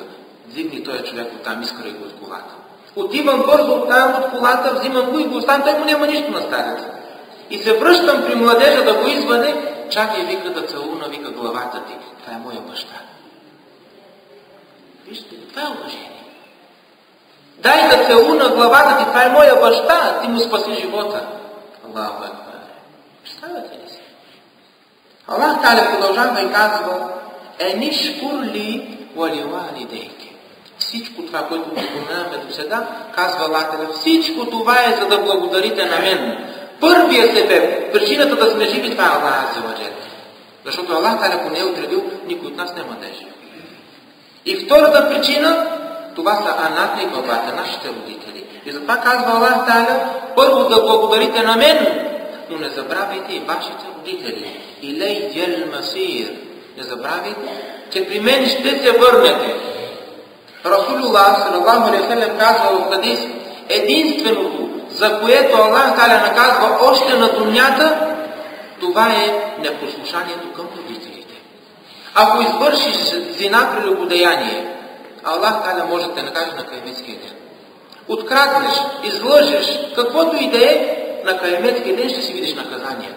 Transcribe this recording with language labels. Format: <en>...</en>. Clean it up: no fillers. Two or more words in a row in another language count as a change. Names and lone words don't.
<bg>Дигни този човек оттам, изкарай го от колата. Отивам бързо оттам от колата, взимам го и го оставям, той му няма нищо на старец. И се връщам при младежа да го изваде, чакай, вика, да целуна, вика, главата ти. Това е моя баща. Вижте, това е уважение. Дай да целуна главата ти, това е моя баща, ти му спаси живота.</bg> <ar>الله أكبر.</ar> <bg>Представете ли си? Аллах Та'аля продължава и казва:</bg> <ar>أن اشكر لي ولوالديك.</ar> <bg>Всичко това, което споменаваме до сега, казва Аллах Та'аля, всичко това е за да благодарите на мен. Първия себеб, причината да сме живи, това е Аллах Азza ва Джал. Защото Аллах Та'аля, ако не е отредил, никой от нас няма да е жив. И втората причина, това са аната и бабата, нашите родители. И затова казва Аллах Та'аля, първо да благодарите на мен, но не забравяйте и вашите родители.</bg> <ar>إليه المصير.</ar> <bg>Не забравяйте, че при мен ще се върнете. Расулуллах</bg> <ar>صلى الله عليه وسلم</ar> <bg>казва в хадис: единственото, за което Аллах Та'аля наказва още на дунята, това е непослушанието към родителите. Ако извършиш зина прелюбодеяние, Аллах Та'аля може да те накаже на каяметския ден. Откраднеш, излъжеш, каквото и да е, на каяметския ден ще си видиш наказанието.</bg>